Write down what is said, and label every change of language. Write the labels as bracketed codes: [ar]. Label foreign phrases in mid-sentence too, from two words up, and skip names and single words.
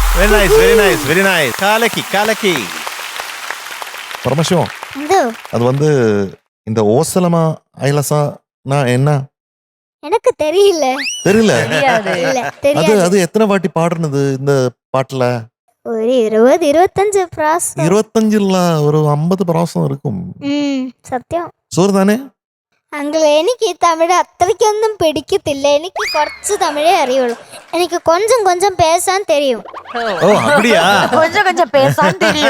[en] very nice. കാലക്കി. [ml] പരമശിവം, എന്തോ [ta] அது வந்து இந்த ஓசலமா ஐலசா என்ன எனக்கு தெரியல. தெரியல. இல்ல அது தெரியாது. அது எத்தனை வாட்டி பாடுனது இந்த பாட்டுல? [ml] ഒരു 20-25 പ്രാവശ്യം. 25 ഒരു 50 പ്രാവശ്യം இருக்கும். സത്യം. [ta] സൂർ தானே? [ml] അങ്കിൾ, എനിക്ക് ഈ തമിഴ് അത്രയ്ക്കൊന്നും പിടിക്കത്തില്ല. എനിക്ക് കുറച്ച് തമിഴേ അറിയുള്ളൂ. എനിക്ക് [ta] கொஞ்சம் பேச தெரியும். கொஞ்சம் பேச தெரியும்.